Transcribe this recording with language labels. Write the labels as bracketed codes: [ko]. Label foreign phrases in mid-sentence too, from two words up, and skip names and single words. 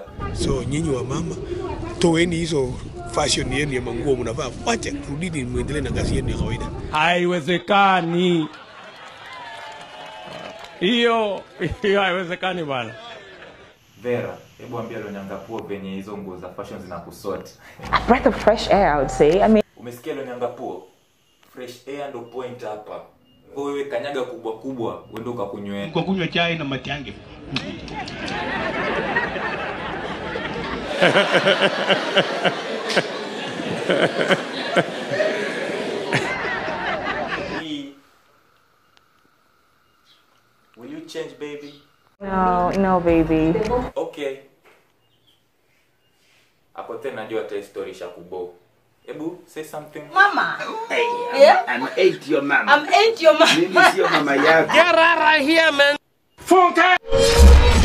[sw] So nyinyi wa mama, toeni hizo fashion yenu ya manguo mnavaa. Wacha rudini muendelee na kazi yenu ya kawaida. Haiwezekani. Hiyo haiwezekani bwana. Vera, hebu ambia Lonyangapuo venye hizo nguo za fashion zinakusort. [en] A breath of fresh air, I would say. I mean, [sw] Umesikia Lonyangapuo? [en] Fresh air [sw] ndo point hapa. Wewe kanyaga kubwa kubwa, uende ukakunywe. Kwa kunywa chai na matiange. [en] Will you change, baby? no, baby. [sw] Okay. Ako tena najua ta story sha kubo. [en] Ebu say something. Mama. Hey, Yeah? I'm 8 your mama. I'm 8 your mama. [sw] Mimi sio mama yako. [en] Get out of here, man. Funke!